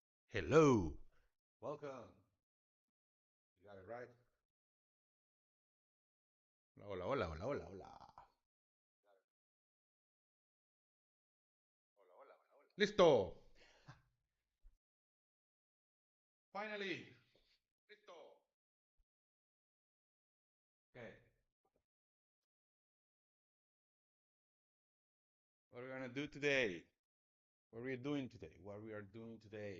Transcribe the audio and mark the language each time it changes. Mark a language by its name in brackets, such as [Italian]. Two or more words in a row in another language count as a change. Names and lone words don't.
[English] Hello. Welcome. You got it right. [Spanish] Hola, hola, hola, hola, hola. [English] Listo. Finally. Listo. Okay. What are we gonna do today? What are we doing today? What we are doing today?